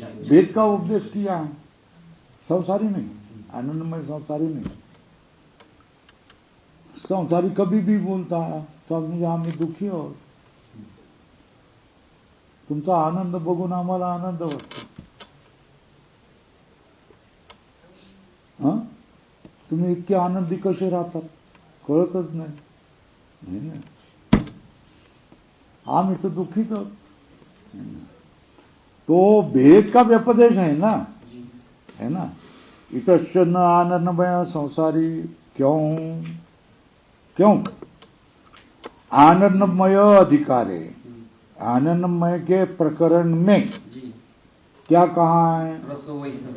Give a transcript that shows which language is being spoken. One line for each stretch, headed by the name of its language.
Hindi: वेद का उपदेश किया है, संसारी नहीं, आनंदमय संसारी नहीं। संसारी कभी भी बोलता है स्वामी जी
Marathi: आम्ही दुःखी आहोत, तुमचा आनंद बघून आम्हाला आनंद वाटतो। तुम्ही इतके आनंदी कसे राहतात कळतच नाही, आम्ही तो दुखीच आहोत।
Hindi: तो भेद का व्यपदेश है ना,
Sanskrit: इतश्च न आनंदमय संसारी।
Hindi: क्यों? आनंदमय अधिकार है। आनंदमय के प्रकरण में क्या कहा है?